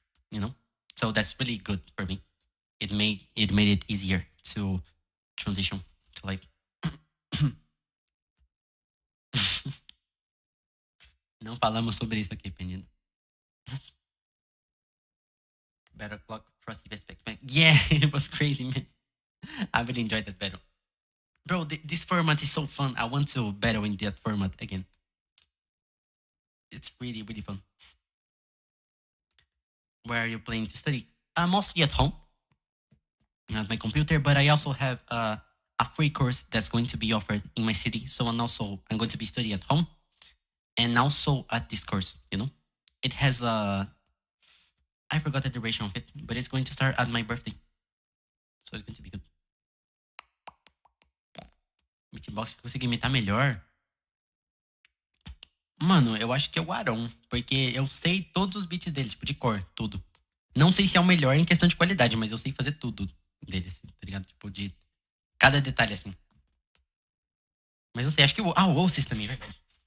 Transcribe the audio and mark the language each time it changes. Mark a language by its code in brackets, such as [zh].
[en] You know, so that's really good for me. It made it easier to transition to life. [pt] Não falamos sobre isso aqui, Penino. [en] Battle Clock, Frosty Vespect. Yeah, it was crazy, man. I really enjoyed that battle. Bro, this format is so fun. I want to battle in that format again. It's really, really fun. Where are you playing to study? I'm mostly at home, at my computer, but I also have a free course that's going to be offered in my city. So I'm going to be studying at home and also at this course, you know. It has I forgot the duration of it, but it's going to start at my birthday. So it's going to be good. [pt] Beatbox que consegui imitar melhor. Mano, eu acho que é o Arão, porque eu sei todos os beats dele, tipo, de cor, tudo. Não sei se é o melhor em questão de qualidade, mas eu sei fazer tudo dele, assim, tá ligado? Tipo, de cada detalhe, assim. Mas eu sei, acho que o Oasis também, verdade.